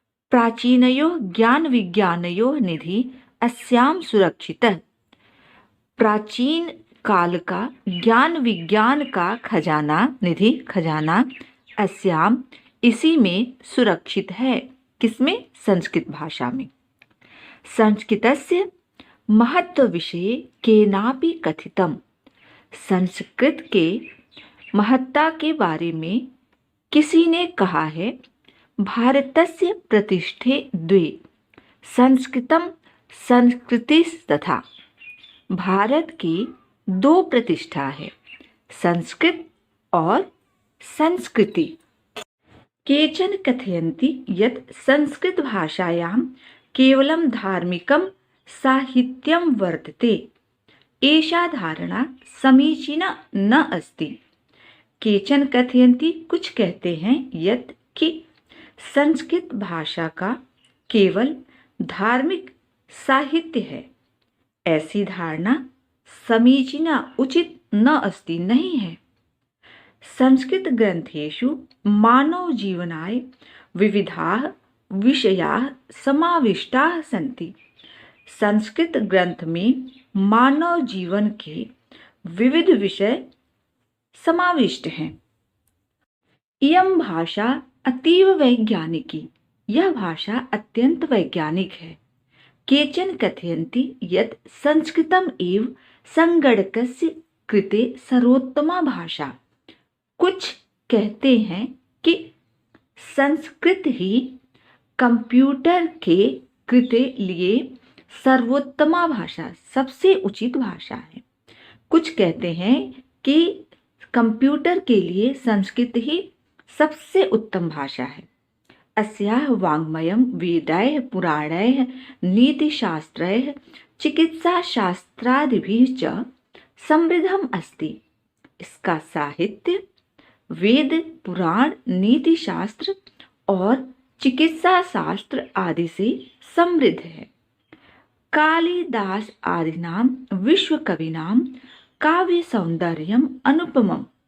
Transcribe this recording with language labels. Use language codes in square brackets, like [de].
[sa] प्राचीनयोः ज्ञान विज्ञानयोः निधि अस्याम सुरक्षितः। [hi] प्राचीन काल का ज्ञान विज्ञान का खजाना अस्याम इसी में सुरक्षित है। किसमें? संस्कृत भाषा में। [sa] संस्कृतस्य महत्त्वविषये केनापि कथितम्। [hi] संस्कृत के महत्ता के बारे में किसी ने कहा है। [sa] भारतस्य प्रतिष्ठे द्वे संस्कृतम संस्कृतिस् तथा। [hi] भारत की दो प्रतिष्ठा है, संस्कृत और संस्कृति। [sa] केचन कथयन्ति यत् संस्कृत भाषायां केवलं धार्मिकं साहित्यं वर्तते। एषा धारणा समीचीना न अस्ति। केचन कथयन्ति [hi] कुछ कहते हैं यत् कि संस्कृत भाषा का केवल धार्मिक साहित्य है। ऐसी धारणा समीचीना उचित [sa] न अस्ति [hi] नहीं है। [sa] संस्कृत ग्रंथेषु मानव जीवनाय विविधाः विषयाः समाविष्टाः सन्ति। [hi] संस्कृत ग्रंथ में मानव जीवन के विविध विषय समाविष्ट हैं। [sa] इयं भाषा अतीव वैज्ञानिकी। [hi] यह भाषा अत्यंत वैज्ञानिक है। [sa] केचन कथयन्ति यत् संस्कृतम् एव संगणकस्य कृते सर्वोत्तमा भाषा। [hi] कुछ कहते हैं कि संस्कृत ही कंप्यूटर के कृते लिए [sa] सर्वोत्तमा भाषा, [hi] सबसे उचित भाषा है। कुछ कहते हैं कि कंप्यूटर के लिए संस्कृत ही सबसे उत्तम भाषा है। [sa] अस्याः वाङ्मयं वेदैः पुराणैः नीतिशास्त्रैः चिकित्साशास्त्रादिभिः च समृद्धम् अस्ति। [hi] इसका साहित्य वेद, पुराण, नीति शास्त्र और चिकित्सा शास्त्र आदि से समृद्ध है। [sa] कालिदास आदिनां विश्व कविनां काव्य सौंदर्यम अनुपमम।